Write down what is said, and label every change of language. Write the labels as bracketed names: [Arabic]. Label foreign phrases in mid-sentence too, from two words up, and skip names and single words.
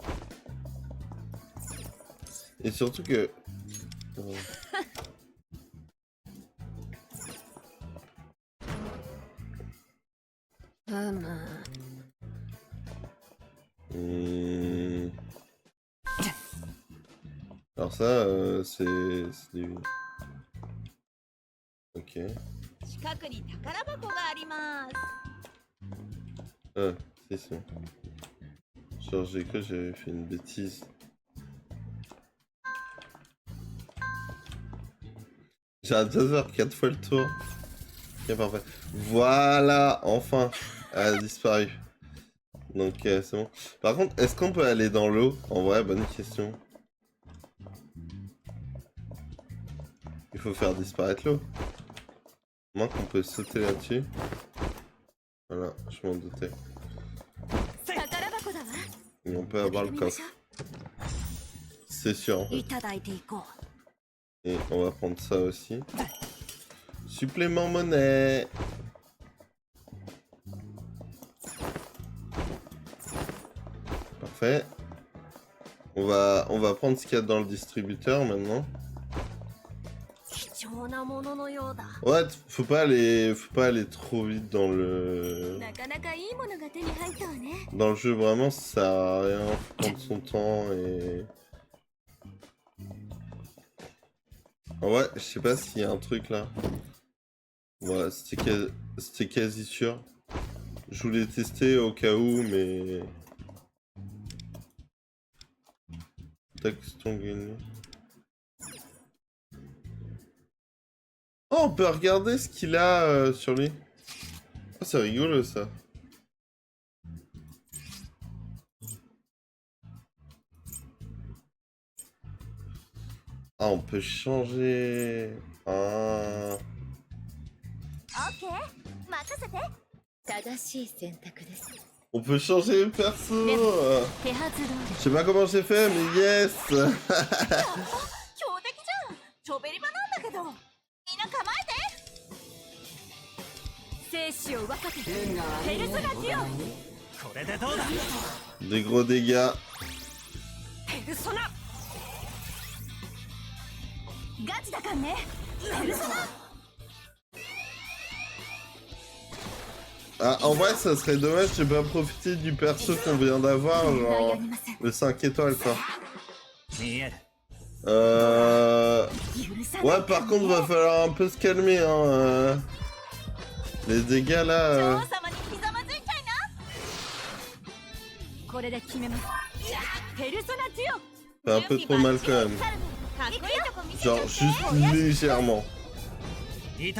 [French] Et surtout que... Alors ça, c'est du... Ok. [Japanese] 近くに宝箱があります [French] Ah, c'est ça. Genre, j'ai cru que j'avais fait une bêtise. J'arrête de faire 4 fois le tour. Ok, parfait. Voilà, enfin, elle a disparu. Donc, c'est bon. Par contre, est-ce qu'on peut aller dans l'eau? En vrai, bonne question. Il faut faire disparaître l'eau. Moins qu'on peut sauter là-dessus. Voilà, je m'en doutais. [Japanese] 宝箱だわ [French] Et on peut avoir le coffre. C'est sûr. En fait. [Japanese] いただいていこ [French] Et on va prendre ça aussi. Supplément monnaie. Parfait. On va prendre ce qu'il y a dans le distributeur maintenant. [Japanese] 貴重なもののようだ [French] Ouais, faut pas aller trop vite dans [Japanese] う [French] le [Japanese] なかなかいいものが手に入ったわね [French] dans le jeu. Vraiment, ça sert à rien. Faut prendre son temps et ah ouais, je sais pas s'il y a un truc là. Ouais, c'était quasi sûr. Je voulais tester au cas où, mais tac, gagné. Oh, on peut regarder ce qu'il a sur lui. Oh, c'est rigolo ça. Ah, on peut changer. Ah. [Japanese] オッケー任せて正しい選択です [French] On peut changer le perso. [Japanese] 手はず通 [French] Je sais pas comment j'ai fait, mais yes. [Japanese] り強敵じゃんチョベリバなんだけどみんな構えて生死を分かてペルソナデュオこれでどうだ [French] Des gros dégâts. [Japanese] ペルソナガチだかんねペルソナ [French] Ah, en vrai, ça serait dommage de pas profiter du perso qu'on vient d'avoir, genre [Japanese] 悩みません [French] le 5 étoiles quoi. [Japanese] 見える許さない [French] Ouais, par contre, va falloir un peu se calmer, hein. Les dégâts [Japanese] 女王 [French] là. [Japanese] 様にひざまずいちゃいなこれで決めますペルソナデュオ [French] Fait un peu trop mal quand même. [Japanese] かっこいいとこ見せ [French] Genre juste légèrement.